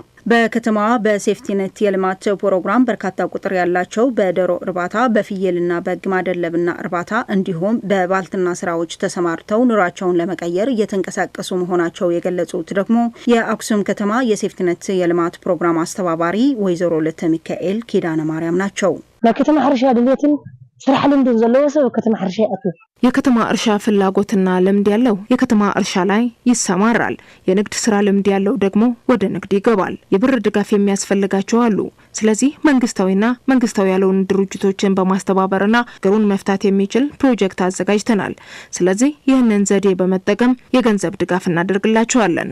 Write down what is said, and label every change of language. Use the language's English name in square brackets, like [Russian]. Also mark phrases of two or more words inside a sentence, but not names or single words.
[Amharic] በከተማዋ በሴፍቲኔት የልማት ፕሮግራም በርካታ ቁጥር ያላቸው በዶሮ እርባታ፣ በፍየልና በግ ማደለብና እርባታ እንዲሁም በባልትና ስራዎች ተሰማርተው ኑራቸውን ለመቀየር እየተንቀሳቀሱ መሆናቸው የገለጹት ደግሞ የአክሱም ከተማ የሴፍቲኔት የልማት ፕሮግራም አስተባባሪ ወይዘሮ ለተ ሚካኤል ኪዳነ ማርያም ናቸው። [Tigrinya] ለከተማ ሕርሻ ድሌትን ስራሕ ልምድ ዘለዎ ሰብ ከተማ ሕርሻ ያቱ [Amharic] የከተማ እርሻ ፍላጎትና ልምድ ያለው የከተማ እርሻ ላይ ይሰማራል። የንግድ ስራ ልምድ ያለው ደግሞ ወደ ንግድ ይገባል። የብር ድጋፍ የሚያስፈልጋቸው አሉ። ስለዚህ መንግስታዊና መንግስታዊ ያልሆኑ ድርጅቶችን በማስተባበርና ችግሩን መፍታት የሚችል ፕሮጀክት አዘጋጅተናል። ስለዚህ ይህንን ዘዴ በመጠቀም የገንዘብ ድጋፍ እናደርግላቸዋለን።